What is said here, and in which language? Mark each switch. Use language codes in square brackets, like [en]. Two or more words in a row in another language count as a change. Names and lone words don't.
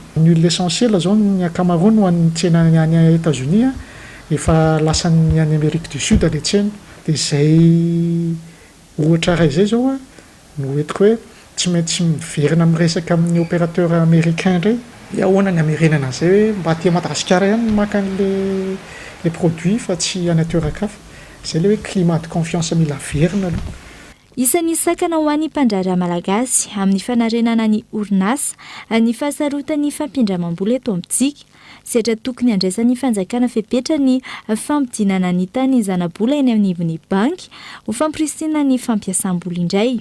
[mg] Ny l'essentiel zao ny akamaroany ho an'ny tsena any États-Unis efa lasan'ny any Amérique du Sud le tsena. Dia zay ohatra ray zay zao no hoentiko hoe tsy maintsy miverina miresaka amin'ny [fr] opérateur américain [mg] ndray dia ahoana ny amerenana zay hoe mba aty Madagasikara ihany maka [fr] les produits [mg] fa tsy any atoeran-kafa. Zay le hoe [fr] climat de confiance [mg] mila averina aloha. Isan'ny sakana ho an'ny mpandraharaha malagasy amin'ny fanarenana ny orinasa ny fahasarotany fampindramam-bola eto amintsika. Setra tokony andraisan'ny fanjakana fepetra ny fampidinana ny tany zanabola eny anivon'ny banky ho fampiristina ny fampiasam-bola indray.